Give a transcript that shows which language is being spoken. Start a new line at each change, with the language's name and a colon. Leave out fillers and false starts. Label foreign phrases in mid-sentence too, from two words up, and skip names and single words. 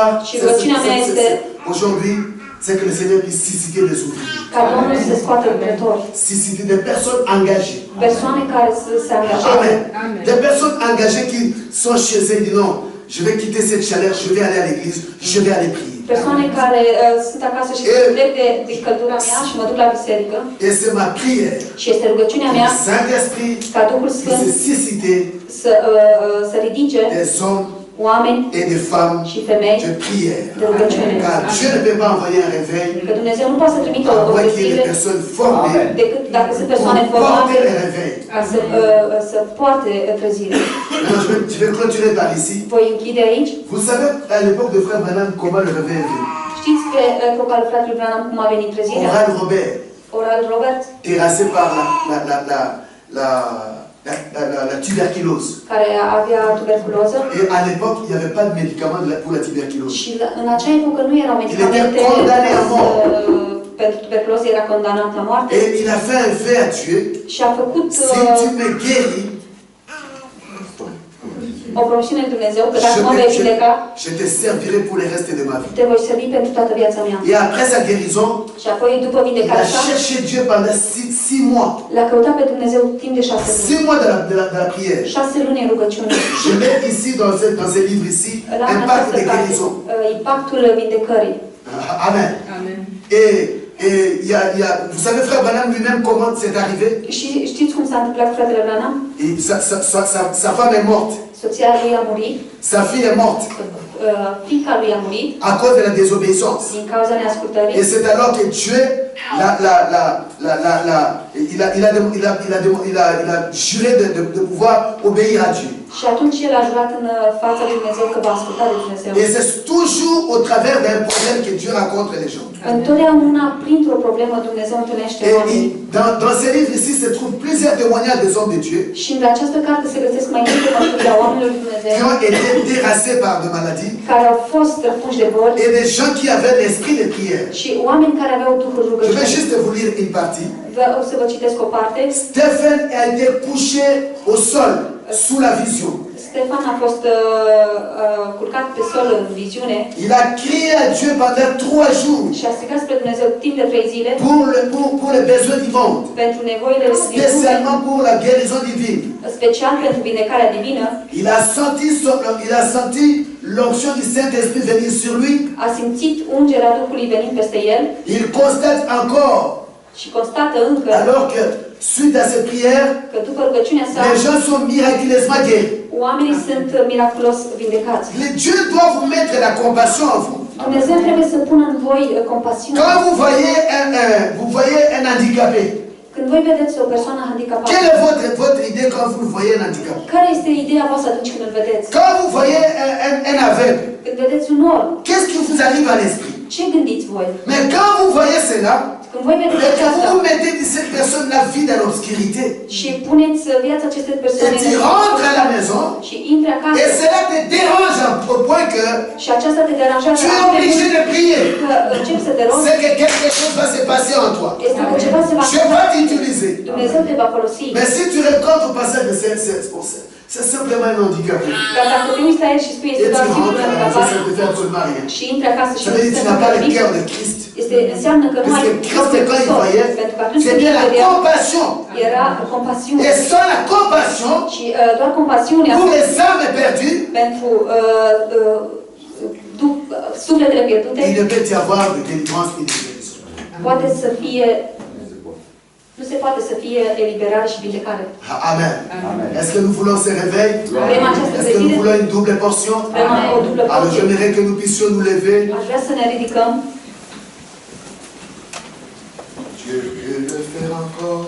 Romanian: Și rugăciunea mea este
French: aujourd'hui, c'est que le Seigneur puisse susciter des ouvriers,
Romanian: ca Domnul să scoată lucrători,
French: susciter des personnes engagées.
Romanian: persoane care să se angajeze,
French: Amen.
Romanian: Amen.
French: Des personnes engagées qui sont chez elles et disent non, je vais quitter cette chaleur, je vais aller à l'église, je vais aller prier.
Romanian: persoane care sunt acasă și plec de căldura mea și mă duc la biserică.
French: Et c'est ma prière.
Romanian: Și este rugăciunea
French: Que
Romanian: mea
French: le Saint-Esprit
Romanian: ca Duhul Sfânt
French: puisse susciter
Romanian: să ridice
French: des hommes
Romanian: oameni
French: et des femmes
Romanian: și femei
French: de prière.
Romanian: de rugăciune.
French: Car Dieu ne peut pas envoyer un réveil
Romanian: Că Dumnezeu nu poate să trimită o
French: à moins qu'il y ait
Romanian: trezire
French: des personnes formées
Romanian: decât dacă sunt
French: pour
Romanian: persoane
French: porter
Romanian: formate
French: le réveil.
Romanian: ca să poarte trezire.
French: Maintenant, je vais clôturer par ici.
Romanian: Voi închide aici.
French: Vous savez, à l'époque de Frère Branham, comment le réveil est venu.
Romanian: Știți pe epoca lui fratelui Branham cum a venit trezirea?
French: Oral Robert,
Romanian: Oral Robert,
French: terrassé par la tuberculose.
Romanian: care avea tuberculoză
French: Et à l'époque, il n'y avait pas de médicaments pour la tuberculose.
Romanian: și în acea epocă nu erau medicamente
French: était condamné à mort.
Romanian: pentru tuberculoză, era condamnat la moarte
French: Et il a fait un fait à Dieu.
Romanian: și a făcut
French: Si tu me guéris,
Romanian: o promisiune lui Dumnezeu că dacă mă vei vindeca,
French: je te servirai pour le reste de ma vie.
Romanian: te voi servi pentru toată viața mea.
French: Et après sa guérison,
Romanian: Și apoi, după
French: il a
Romanian: vindecarea sa,
French: cherché Dieu pendant 6 mois.
Romanian: l-a căutat pe Dumnezeu timp de 6 luni.
French: 6 mois de la prière.
Romanian: 6 luni în rugăciune.
French: Je mets ici, dans ce livre ici,
Romanian: La în
French: impact
Romanian: această
French: de
Romanian: carte,
French: guérison.
Romanian: impactul vindecării.
French: Amen.
Romanian: Amen.
French: Et vous savez, Frère Branham lui-même, comment c'est arrivé?
Romanian: Și știți cum s-a întâmplat cu fratele Branham?
French: Et sa femme est morte.
Romanian: Soția lui a murit,
French: Sa fille est morte
Romanian: fiica lui a murit
French: à cause de la désobéissance.
Romanian: din cauza neascultării.
French: Et c'est alors que Dieu il a juré de pouvoir obéir à Dieu.
Romanian: Și atunci el a jurat în fața lui Dumnezeu că va asculta de Dumnezeu.
French: Et c'est toujours au travers d'un problème que Dieu rencontre les gens.
Romanian: Întotdeauna, printr-o problemă, Dumnezeu întâlnește
French: Et
Romanian: oamenii.
French: dans ce livre ici se trouvent plusieurs témoignages des hommes de Dieu
Romanian: Și în această carte se găsesc mai multe mărturii a oamenilor lui Dumnezeu
French: qui ont été terrassés par des maladies
Romanian: care au fost răpuși de boli
French: et des gens qui avaient l'esprit de prière.
Romanian: și oameni care aveau Duhul
French: Je vais
Romanian: rugăciunii.
French: juste vous lire une partie.
Romanian: O să vă citesc o parte.
French: Stephen a été couché au sol sous la vision.
Romanian: Stefan a fost culcat pe sol în viziune
French: Il a crié à Dieu pendant 3 jours
Romanian: și a strigat spre Dumnezeu timp de 3 zile
French: pour les besoins du monde,
Romanian: pentru nevoile din lume,
French: spécialement pour la guérison divine.
Romanian: special pentru vindecarea divină.
French: Il a senti l'onction du Saint-Esprit venir sur lui.
Romanian: A simțit ungerea Duhului venind peste el
French: Il constate encore,
Romanian: și constată încă
French: alors que suite à cette prière,
Romanian: că după rugăciunea sa,
French: les gens sont miraculeusement guéris.
Romanian: oamenii sunt miraculos vindecați.
French: Dieu doit vous mettre la compassion en vous.
Romanian: Dumnezeu trebuie să pună în voi compasiune.
French: Quand vous voyez un handicapé,
Romanian: Când voi vedeți o persoană handicapată,
French: quelle est votre idée quand vous voyez un handicapé?
Romanian: care este ideea voastră atunci când îl vedeți?
French: Quand vous voyez un aveugle,
Romanian: Când vedeți un orb,
French: qu'est-ce qui vous arrive à l'esprit?
Romanian: ce gândiți voi?
French: Mais quand vous voyez cela,
Romanian: Când voi vedeți
French: et que
Romanian: aceasta
French: vous mettez cette personne la vie dans l'obscurité,
Romanian: și puneți viața acestei persoane
French: et tu rentres à la maison,
Romanian: și intri acasă
French: et cela te dérange au point que
Romanian: și aceasta te deranjează
French: tu es
Romanian: atât de
French: obligé
Romanian: mult
French: de prier.
Romanian: că începi să te rogi,
French: C'est que quelque chose va se passer en toi.
Romanian: este că ceva se va
French: Je vais t'utiliser.
Romanian: Dumnezeu te va folosi.
French: Mais si tu rencontres au passage de c'est simplement un handicapé.
Romanian: Dar dacă te uiți la el și spui
French: Et
Romanian: este
French: tu
Romanian: doar simplu
French: rentres à la maison,
Romanian: handicapat
French: ça ne te fait absolument rien.
Romanian: și intri acasă și
French: Ça veut dire que tu n'as pas le cœur de Christ.
Romanian: înseamnă că nu
French: Parce
Romanian: ai
French: que Christ, quand il voyait,
Romanian: pentru că atunci când
French: c'était
Romanian: el
French: la
Romanian: vedea,
French: compassion.
Romanian: era compasiune.
French: Et sans la compassion,
Romanian: Și doar compasiunea
French: pour les âmes perdues,
Romanian: pentru sufletele pierdute
French: il ne peut y avoir de délivrance ni de guérison.
Romanian: poate să fie, nu se poate să fie eliberare și vindecare.
French: Amen.
Romanian: Amen.
French: Est-ce que nous voulons ce réveil?
Romanian: Vrem această
French: Est-ce que nous
Romanian: trezire?
French: voulons une double portion?
Romanian: Vrem o dublă
French: Alors
Romanian: porție.
French: j'aimerais que nous puissions nous lever.
Romanian: Aș vrea să ne ridicăm.
French: Dieu peut le faire encore.